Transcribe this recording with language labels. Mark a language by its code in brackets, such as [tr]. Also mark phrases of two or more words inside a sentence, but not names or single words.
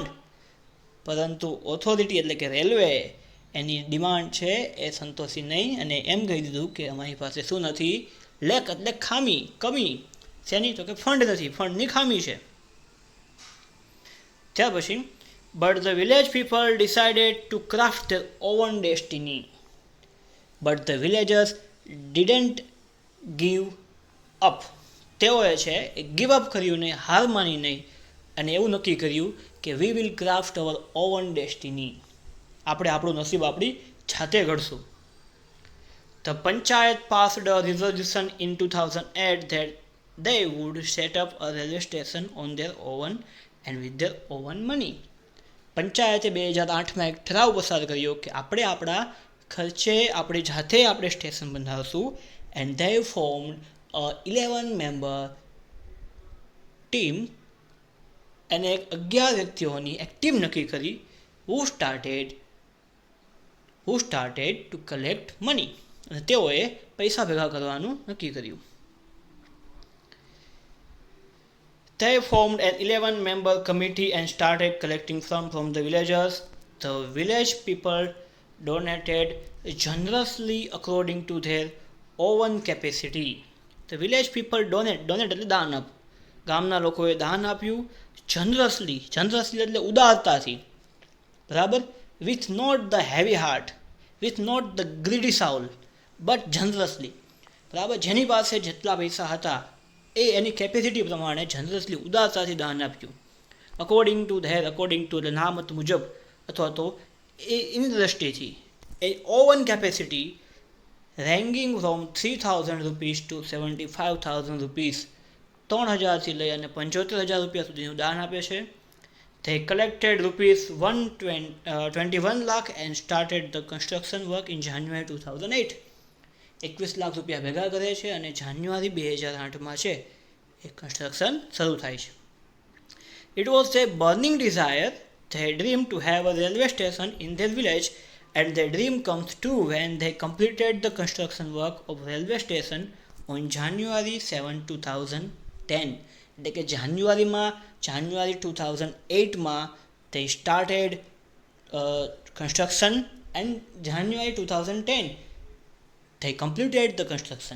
[gu] પરંતુ ઓથોરિટી એટલે કે રેલવે એની ડિમાન્ડ છે એ સંતોષી નહીં અને એમ કહી દીધું કે અમારી પાસે શું નથી, લેક એટલે ખામી, કમી. શેની? તો કે ફંડ નથી, ફંડની ખામી છે. ત્યાર પછી [en] but the village people decided to craft their own destiny. But the villagers didn't give up. [gu] તેઓએ છે એ [en] give up [gu] કર્યું નહીં, હાર માની નહીં અને એવું નક્કી કર્યું કે [en] we will craft our own destiny. [gu] આપણે આપણું નસીબ આપણી જાતે ઘડશું. [en] The panchayat passed a resolution in 2008 that they would set up a railway station on their own and with their own money. [gu] પંચાયતે 2008માં એક ઠરાવ પસાર કર્યો કે આપણે આપણા ખર્ચે આપણી જાતે આપણે સ્ટેશન બંધાવશું. [en] એન્ડ they formed a 11-member ટીમ [gu] અને 11 વ્યક્તિઓની એક ટીમ નક્કી કરી [en] who started to collect money. [gu] અને તેઓએ પૈસા ભેગા કરવાનું નક્કી કર્યું. [en] They formed an 11-member committee and started collecting funds from the villagers. The village people donated generously according to their own capacity. The village people donate [gu] એટલે દાન આપ. ગામના લોકોએ દાન આપ્યું generously એટલે ઉદારતાથી. બરાબર, [en] with not the heavy heart, with not the greedy soul, but generously. [gu] બરાબર, જેની પાસે જેટલા પૈસા હતા એ એની કેપેસિટી પ્રમાણે જનરસલી ઉદારતાથી દાન આપ્યું. [en] according to the [gu] નામત મુજબ અથવા તો એની દ્રષ્ટિથી એ [en] own capacity ranking from 3000 rupees to 75,000 rupees, [gu] 3,000થી લઈ અને 75,000 રૂપિયા સુધીનું દાન આપે છે. [en] They collected rupees 21 lakh and started the construction work in January 2008. [gu] 21 લાખ રૂપિયા ભેગા કરે છે અને જાન્યુઆરી 2008માં છે એ કન્સ્ટ્રક્શન શરૂ થાય છે. [en] It was their burning desire, their dream to have a railway station in their village, and their dream comes true when they completed the construction work of railway station on January 7, 2010. [gu] એટલે કે જાન્યુઆરી 2008માં [en] they started construction and January 2010 they completed the construction.